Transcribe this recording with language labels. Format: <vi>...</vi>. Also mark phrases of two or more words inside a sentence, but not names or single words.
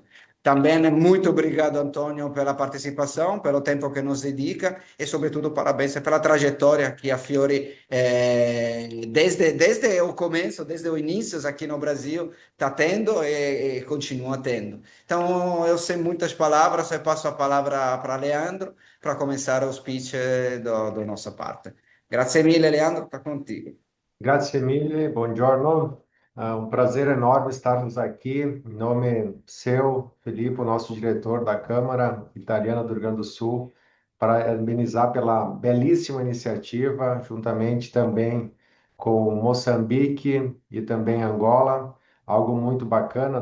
<pt>Também muito obrigado, Antônio, pela participação, pelo tempo que nos dedica e, sobretudo, parabéns pela trajetória que a Fiori, desde o começo, desde o início aqui no Brasil, está tendo e continua tendo. Então, eu sei muitas palavras, eu passo a palavra para Leandro para começar o speech da nossa parte.</pt> <it>Grazie mille,</it> <pt>Leandro, está contigo.</pt> <it>Grazie mille, buongiorno.</it> <pt>Um prazer enorme estarmos aqui. Em nome seu, Filipe, o nosso diretor da Câmara Italiana do Rio Grande do Sul, parabenizar pela belíssima iniciativa, juntamente também com Moçambique e também Angola, algo muito bacana.</pt>